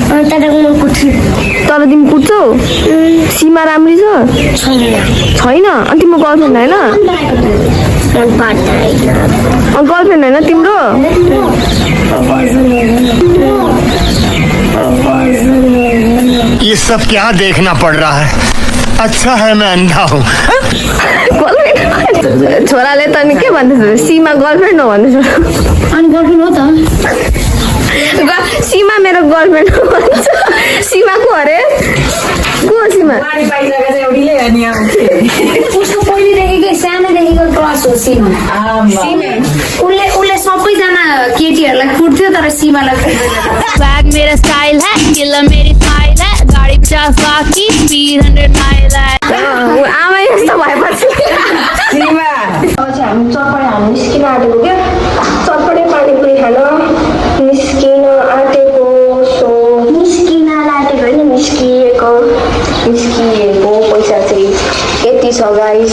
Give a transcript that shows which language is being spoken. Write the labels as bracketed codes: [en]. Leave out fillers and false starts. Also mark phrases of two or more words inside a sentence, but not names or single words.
[ne] तर तिमी कुट्छौ? सीमा राम्री छ छैन? अनि तिम्रो गर्लफ्रेन्ड होइन? गर्लफ्रेन्ड होइन तिम्रो? [hi] ये सब क्या देखना पड़ रहा है? अच्छा है मैं अंधा हूँ. [ne] छोराले त नि के भन्दैछ, सीमा गर्लफ्रेन्ड हो भन्दैछ. अनि गर्लफ्रेन्ड हो त? सीमा मेरो गर्लफ्रेन्ड हो भन्छ. सीमा को अरे? को सीमा? उसको पहिलेदेखिकै सानोदेखिको क्रस हो सीमा. उसले सबैजना केटीहरूलाई कुट्थ्यो, तर सीमालाई [hi] बैग मेरा स्टाइल है, किलर मेरी स्माइल है, गाड़ी 50 लाख की स्पीड 100 माइल है. [ne] आमा यस्तो भएपछि हामी चटपटे हाल्नु निस्किन आँटेको क्या. चटपटे पानीपुरी खान निस्किन आँटेको. सो निस्किन आँटेको होइन, निस्किएको पैसा चाहिँ यति छ गाइस.